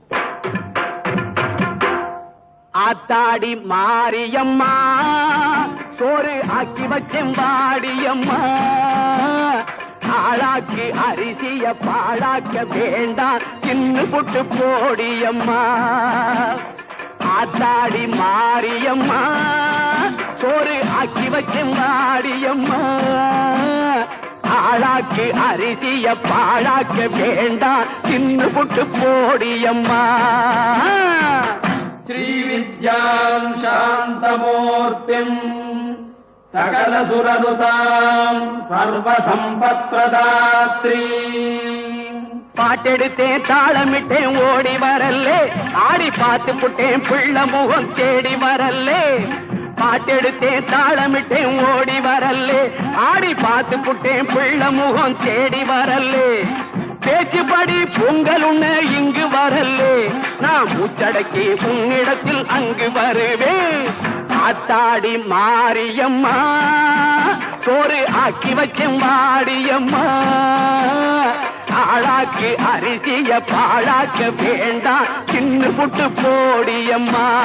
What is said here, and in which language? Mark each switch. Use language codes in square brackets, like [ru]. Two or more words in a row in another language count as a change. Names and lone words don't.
[ta] ஆத்தாடி மாரியம்மா சோறு ஆக்கி வச்செம்பாடியம்மா ஆளாக்கி அரிசிய பாழாக்க வேண்டாம் சின்ன புட்டு போடியம்மா ஆத்தாடி மாரியம்மா சோறு ஆக்கி வச்செம்பாடியம்மா ஆளாக்கி அரிசிய பாழாக்க வேண்டாம் சின்ன புட்டு போடியம்மா [sa] श्रीविद्यां शान्तमूर्तिं सकलसुरनुतां सर्वसम्पत्प्रदात्री [ta] பாட்டெடுத்தேன் தாளமிட்டேன் ஓடி வரல்லே ஆடி பார்த்து புட்டேன் பிள்ளை முகம் தேடி வரல்லே பாட்டெடுத்தேன் தாளமிட்டேன் ஓடி வரல்லே ஆடி பார்த்து புட்டேன் பிள்ளை முகம் தேடி வரல்லே பேச்சுப்படி பொங்கல் உண்ண இங்கு வரல்லே நான் மூச்சடக்கி உன்னிடத்தில் அங்கு வருவேன் ஆத்தாடி மாரியம்மா சோறு ஆக்கி வச்சும் வாடியம்மா ஆளாக்கு அரிசிய பாழாக்க வேண்டாம் சின்ன புட்டு போடியம்மா